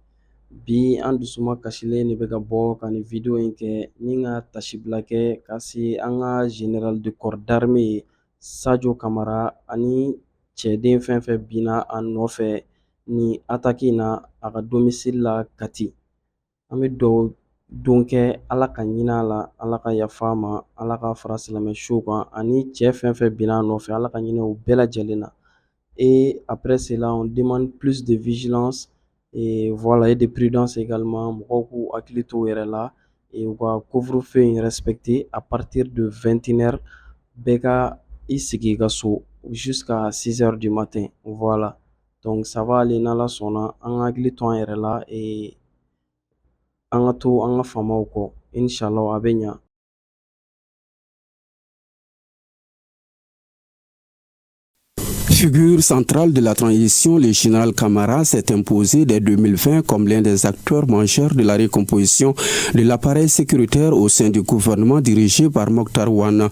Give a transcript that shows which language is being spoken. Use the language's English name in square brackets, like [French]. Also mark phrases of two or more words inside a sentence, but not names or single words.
[Bambara] Bi an dusuma kasilen de bɛ ka bɔ ka nin video in kɛ ni ka tasibila kɛ ka se an ka [French] Général de corps d'armée [Bambara] Sajo Kamara ani cɛden fɛn fɛn binna a nɔfɛ nin attaque in na a ka domicile la Kati. An bɛ dugawu kɛ Ala ka hinɛ a la, Ala ka yafa a ma, Ala ka fara silamɛsuw kan ani cɛ fɛn fɛn binna a nɔfɛ Ala ka hinɛ u bɛɛ lajɛlen na. [French] Et après cela, on demande plus de vigilance et voilà et de prudence également. [Bambara] Mɔgɔw k'u hakili to u yɛrɛ la et u ka couvre-feu in respecter [French] à partir de 21h. [Bambara] Bɛɛ ka i sigi i ka so [French] jusqu'à 6h du matin. Voilà. Donc ça va aller [Bambara] n'Ala sɔnna an ka hakili to an yɛrɛ la an ka to an ka famaw kɔ. [Arabic] Inshallah [Bambara] a bɛ ɲa. [French] Figure centrale de la transition, le général Kamara s'est imposé dès 2020 comme l'un des acteurs majeurs de la recomposition de l'appareil sécuritaire au sein du gouvernement dirigé par Mokhtar Ouane.